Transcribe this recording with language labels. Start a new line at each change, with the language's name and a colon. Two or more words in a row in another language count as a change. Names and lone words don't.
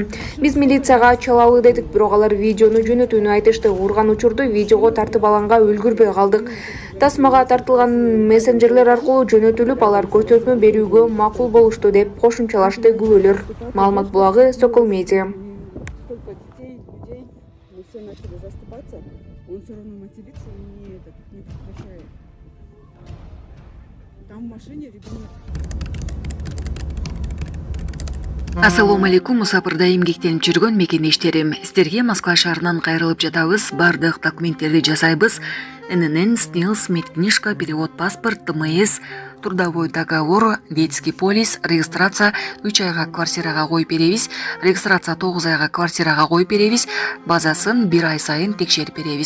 Kyrgyz: Биз милицияга чалалы дедик, бирок алар видеону жөнөтүүнү айтышты. Урган учурду видеого тартып алганга үлгүрбөй калдык. Тасмага тартылган мессенджерлер аркылуу жөнөтүлүп, алар көрсөтмө берүүгө макул болушту деп кошумчалашты күбөлөр. Маалымат булагы Сокол медиа.
Russian: Столько детей, людей, мы все начали заступаться. Он все равно матерится и не прекращает. Там в машине ребенок.
Arabic: السلام عليكم,
Kyrgyz: Мусапырда эмгектенип жүргөн мекендештерим. Сиздерге Москва шаарынан кайрылып жатабыз. Бардык документтерди жасайбыз.
Russian: ННН, СНИЛС, медкнижка, перевод паспорт, ТМС, трудовой договор, детский полис,
Kyrgyz: регистрация 3 айга квартирага коюп беребиз, регистрация 9 айга квартирага коюп беребиз, базасын 1 ай сайын текшерип беребиз.